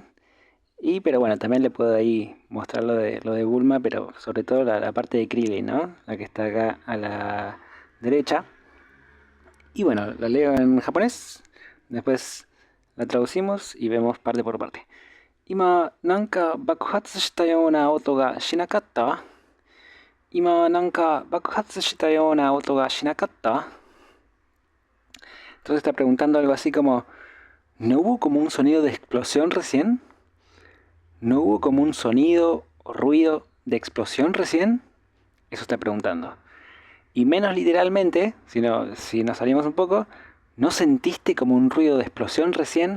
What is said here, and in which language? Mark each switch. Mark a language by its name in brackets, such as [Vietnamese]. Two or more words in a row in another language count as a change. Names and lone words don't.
[Spanish] Pero bueno, también le puedo ahí mostrar lo de Bulma, pero sobre todo la parte de Krillin, ¿no? La que está acá a la derecha. Y bueno, la leo en japonés. Después la traducimos y vemos parte por parte. [Japanese] 今なんか爆発したような音がしなかった？今なんか爆発したような音がしなかった？ [Spanish] Entonces está preguntando algo así como, ¿no hubo como un sonido de explosión recién? ¿No hubo como un sonido o ruido de explosión recién? Eso está preguntando. Y menos literalmente, si nos salimos un poco, ¿no sentiste como un ruido de explosión recién?